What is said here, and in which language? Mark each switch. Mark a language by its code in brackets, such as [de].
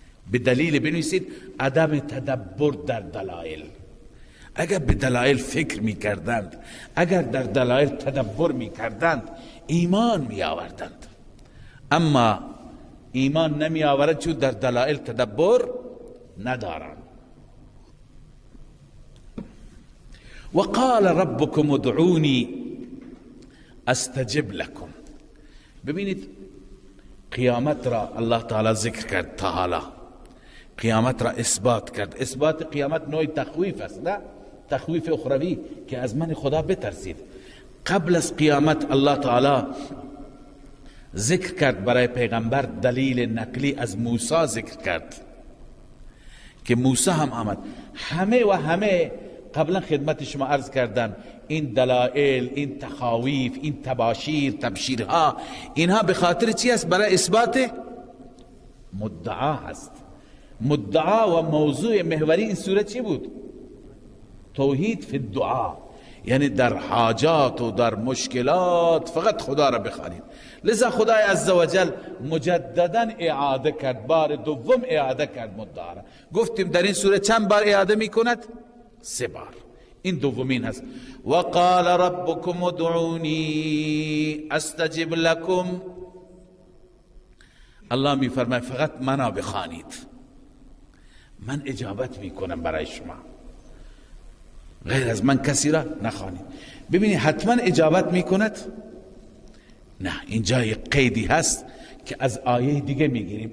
[fa] به دلیل بنویسید عدم تدبر در دلایل. اگر به دلایل فکر می کردند، اگر در دلایل تدبر می کردند، ایمان می آوردند. اما ایمان نمی آورد چون در دلایل تدبر ندارند. [ar] وقال ربكم ادعوني استجب لكم. [fa] ببینید قیامت را الله تعالی ذکر کرد، تا حالا قیامت را اثبات کرد. اثبات قیامت نوع تخویف است، نه تخویف اخروی که از من خدا بترسید. قبل از قیامت الله تعالی ذکر کرد برای پیغمبر، دلیل نقلی از موسی ذکر کرد که موسی هم آمد. همه قبلا خدمت شما عرض کردن این دلائل، این تخاویف، این تباشیر، تبشیرها، اینها به خاطر چی است؟ برای اثبات مدعا هست. مدعا و موضوع محوری این سوره چی بود؟ توحید فی الدعا، یعنی در حاجات و در مشکلات فقط خدا را بخوانید. لذا خدای عزوجل مجددا اعاده کرد، بار دوم اعاده کرد مدعا را. گفتیم در این سوره چند بار اعاده می کند؟ 3 بار. این دومین هست. [ar] وقال ربكم ادعوني استجب لكم. [fa] الله می فرماید فقط منا بخوانید، من اجابت می کنم برای شما، غیر از من کسی را نخوانید. ببینید حتما اجابت می کند؟ نه، اینجا یک قیدی هست که از آیه دیگه می گیریم.